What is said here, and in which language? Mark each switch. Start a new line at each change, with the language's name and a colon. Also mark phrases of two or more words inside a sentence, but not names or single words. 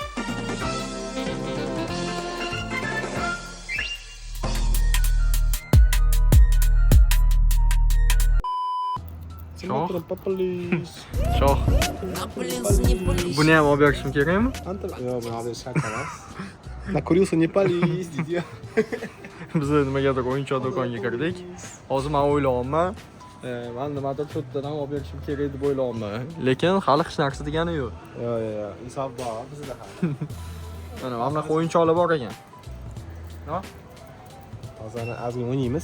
Uzbek: Shoh. Shoh. Buni ham olib berishim kerakmi? Yo'q, buni olib shart emas.
Russian: Накурился, не пались,
Uzbek: deydi. Biz nimagadir o'yinchoq do'konga kirdik. Hozir men o'ylayapman, men nimadir cho'tdan ham olib berishim kerak deb o'ylayapman. Lekin hali hech narsa degani yo'q. Yo'q. Insof bor bizda ham. Mana bunaqa o'yinchoqlar bor ekan. Hozir ozgina o'ynaymiz.